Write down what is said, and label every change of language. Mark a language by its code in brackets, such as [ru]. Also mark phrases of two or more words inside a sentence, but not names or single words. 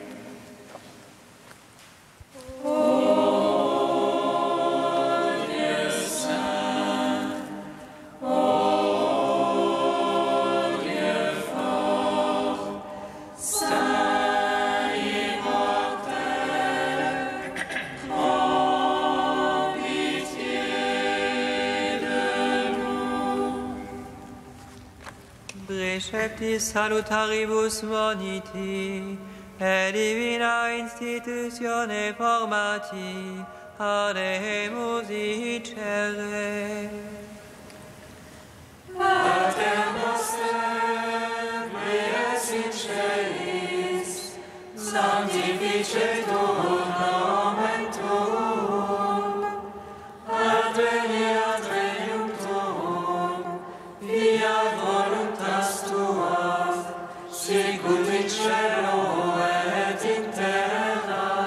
[fr] Ô Dieu saint, ô Dieu fort, saint immortel, prends pitié de nous. [la] Preceptis salutaribus moniti, et divina institutione formati, ademus dicere. Pater noster, qui es in celis, sanctificetur nomen tuum, adveniat regnum tuum, fiat voluntas tua, sicut in cielo et in terra.